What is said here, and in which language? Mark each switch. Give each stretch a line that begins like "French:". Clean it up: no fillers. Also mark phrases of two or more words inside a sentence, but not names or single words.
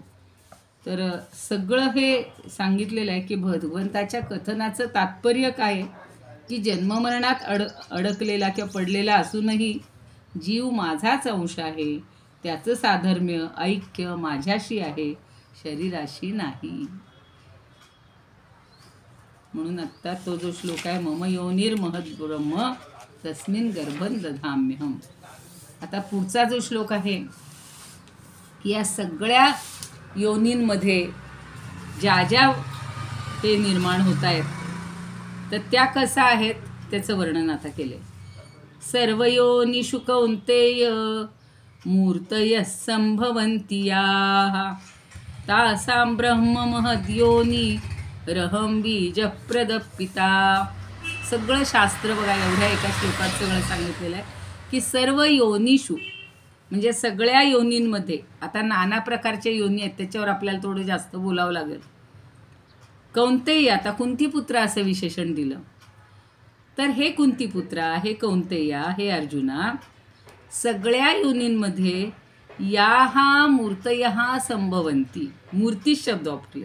Marathi: तर सगळं हे सांगितलेलं आहे की भगवंताच्या कथनाचं तात्पर्य काय आहे की जन्ममरणात अडकलेला किंवा पडलेला असूनही जीव माझाच अंश आहे. त्याचं साधर्म्य ऐक्य माझ्याशी आहे शरीराशी नाही. म्हणून आत्ता तो जो श्लोक आहे
Sanskrit: मम योनिर्महद्ब्रह्म तस्मिन् गर्भं दधाम्यहम्.
Marathi: आता पुढचा जो श्लोक आहे की या सगळ्या योनींमध्ये ज्या ज्या हे निर्माण होत आहेत तर त्या कसा आहेत त्याचं वर्णन आता केलं आहे.
Sanskrit: सर्व योनिषु कौन्तेय मूर्तयः संभवन्ति याः तासां ब्रह्म महद्योनी रहम बीजप्रदपिता.
Marathi: सगळं शास्त्र बघा एवढ्या एका श्लोकात सगळं सांगितलेलं आहे की
Sanskrit: सर्व योनिषु
Marathi: म्हणजे सगळ्या योनींमध्ये. आता नाना प्रकारच्या योनी आहेत त्याच्यावर आपल्याला थोडं जास्त बोलावं लागेल. कौन्तेय आता कुंतीपुत्र असं विशेषण दिलं तर हे कुंतीपुत्रा हे कौन्तेया हे अर्जुना सगळ्या योनींमध्ये या हा
Sanskrit: मूर्तयः संभवन्ति
Marathi: मूर्ती शब्द वापरले.